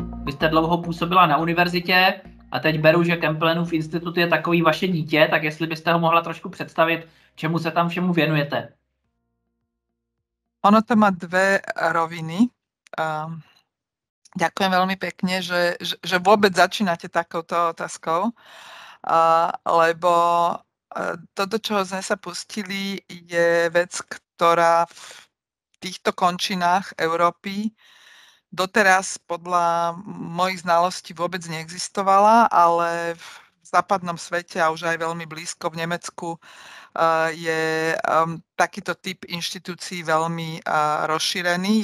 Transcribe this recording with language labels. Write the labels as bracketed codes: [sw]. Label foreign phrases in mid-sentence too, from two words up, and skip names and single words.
[cs] Vy jste dlouho působila na univerzitě a teď beru, že Kemplenův institut je takový vaše dítě, tak jestli byste ho mohla trošku představit, čemu se tam všemu věnujete. [sk] Ono to má dve roviny. Ďakujem veľmi pekne, že vôbec začínate takouto otázkou, lebo toto, čo sme sa pustili, je vec, ktorá v týchto končinách Európy doteraz podľa mojich znalostí vôbec neexistovala, ale v západnom svete a už aj veľmi blízko v Nemecku je takýto typ inštitúcií veľmi rozšírený.